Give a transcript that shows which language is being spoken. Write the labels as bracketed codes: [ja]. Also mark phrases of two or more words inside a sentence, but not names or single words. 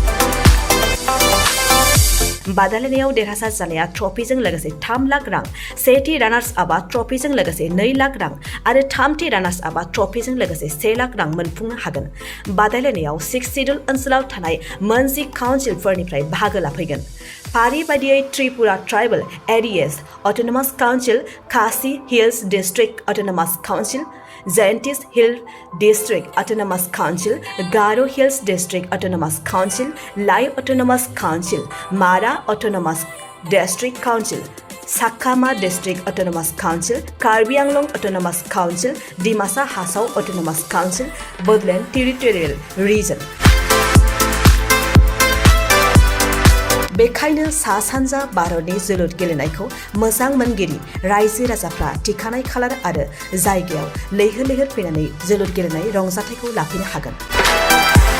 [brx] बादायलायनायाव देरहासार जानाया ट्रफिजों लोगोसे 3 लाख रां, सेथि रानार्स आपआ ट्रफिजों लोगोसे 2 लाख रां आरो थामथि रानार्स आपआ ट्रफिजों लोगोसे 1 लाख रां मोनफुंनो हागोन। बादायलायनायाव 6 सिडुल ओनसोलाव थानाय मोनजि काउन्सिलफोरनिफ्राय बाहागो लाफैगोन। फारि बायदियै त्रिपुरा ट्राइबेल एरियाज अट'नमास काउन्सिल, खासि हिल्स डिस्ट्रिक्ट अट'नमास काउन्सिल, [en] Giantess Hill District Autonomous Council, Garo Hills District Autonomous Council, Lai Autonomous Council, Mara Autonomous District Council, Sakkama District Autonomous Council, Karbi Anglong Autonomous Council, Dimasa Hasau Autonomous Council, Bodoland Territorial Region. [brx] बेखायनो सा सानजा भारतनि जोलुर गेलेनायखौ मोजां मोनगिरि रायजो राजाफ्रा थिखानाय खालार आरो जायगायाव लैहोर लैहोर फैनानै जोलुर गेलेनाय रंजाथायखौ लाफैनो हागोन।